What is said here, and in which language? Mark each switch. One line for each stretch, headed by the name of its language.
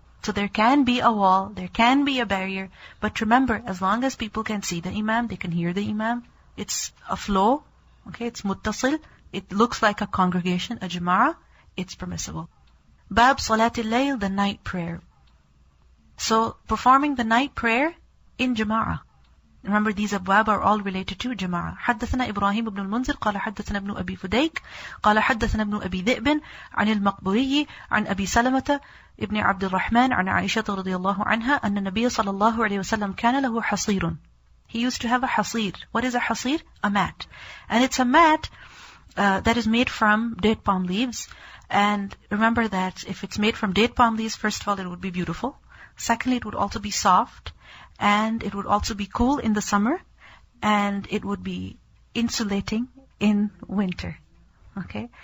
English: So there can be a wall, there can be a barrier, but remember, as long as people can see the imam, they can hear the imam, it's a flow, okay, it's muttasil, it looks like a congregation, a jama'ah, it's permissible. Bab Salatil Layl, the night prayer. So performing the night prayer in jama'ah. Remember, these abwab are all related to Jama'ah.
Arabic: حدثنا إبراهيم بن المنذر قال حدثنا ابن أبي فديك قال حدثنا ابن أبي ذئب عن المقبوري عن أبي سلمة ابن عبد الرحمن عن عائشة رضي الله عنها أن النبي صلى الله عليه وسلم كان له حصير.
English: He used to have a hasir. What is a hasir? A mat. And it's a mat that is made from date palm leaves. And remember that if it's made from date palm leaves, first of all, it would be beautiful. Secondly, it would also be soft. And it would also be cool in the summer. And it would be insulating in winter. Okay?